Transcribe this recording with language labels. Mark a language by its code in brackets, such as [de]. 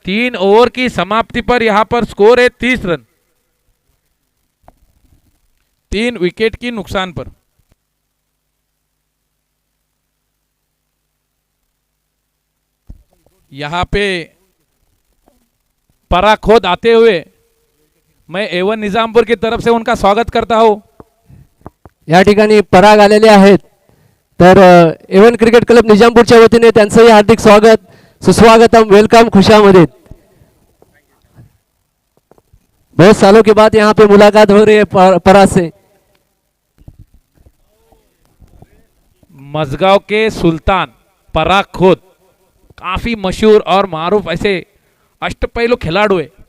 [hi] 3 over की समाप्ति पर यहां पर स्कोर है 30 रन, 3 विकेट की नुकसान पर। यहां पे पराखोद आते हुए मैं एवन निजामपुर की तरफ से उनका स्वागत करता हूं। [mr] या ठिकाणी पराग आलेले आहेत, तर एवन क्रिकेट क्लब निजामपूरच्या वतीने त्यांचंही हार्दिक स्वागत, सुस्वागतम, वेलकम, खुशामदीद। [hi] बहुत सालों के बाद यहाँ पे मुलाकात हो रही है पराग से। मझगांव के सुल्तान पराग खोद काफी मशहूर और मारूफ ऐसे अष्टपैलू खिलाड़ू है।